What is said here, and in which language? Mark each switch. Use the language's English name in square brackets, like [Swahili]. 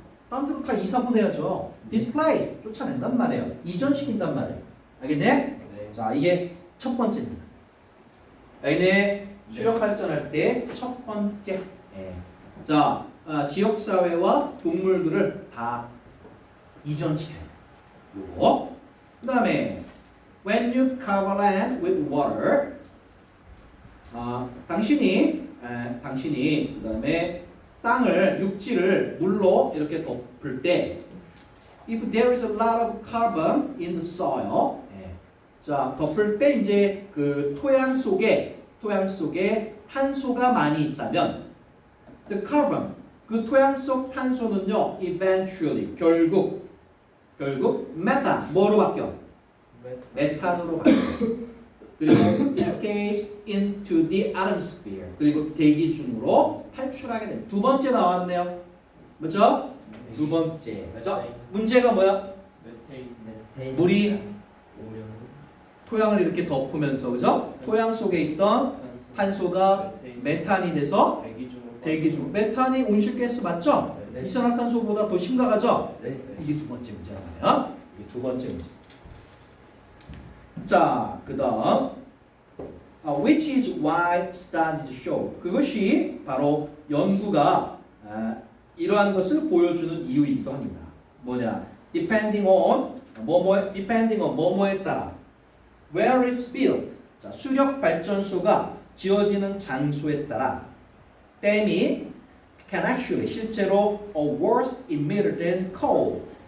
[Korean] 딴 데로 다 이사 보내야죠. Displace 쫓아낸단 말이에요. 이전시킨단 말이에요. 알겠네? 네. 자, 이게 첫 번째입니다. 알겠네? 수력 발전할 때 첫 번째. 자, 지역 사회와 동물들을 다 이전시켜요. 요거. 그다음에 [English] when you cover land with water. [Korean] 당신이 그다음에 땅을 육지를 물로 이렇게 덮을 때 [English] if there is a lot of carbon in the soil. [Korean] 자, 덮을 때 이제 그 토양 속에 탄소가 많이 있다면 [English] the carbon [Korean] 그 토양 속 탄소는요 [English] eventually [Korean] 결국 methane 뭐로 바뀌어? 메탄으로 바뀌어. [English] 그리고 escapes into the atmosphere. [Korean] 그리고 대기 중으로 탈출하게 됩니다. 두 번째 나왔네요. 맞죠? 두 번째. 자, 문제가 뭐야? 메테인 물이 오염 토양을 이렇게 덮으면서 그죠? 토양 속에 있던 탄소가 메탄이 돼서 대기 중. 메탄이 온실가스 맞죠? 네. 이산화탄소보다 더 심각하죠? 네. 이게 두 번째 문제예요. 이게 두 번째 문제. [English] 자, 그다음 which is why studies show. [Korean] 그것이 바로 연구가 이러한 것을 보여주는 이유이기도 합니다. 뭐냐? [English] depending on [Korean] 뭐뭐에 따라 [English] where is built. [Korean] 자, 수력 발전소가 지어지는 장소에 따라 댐이 [English] can actually [Korean] 실제로 [English] a worse emitter than coal.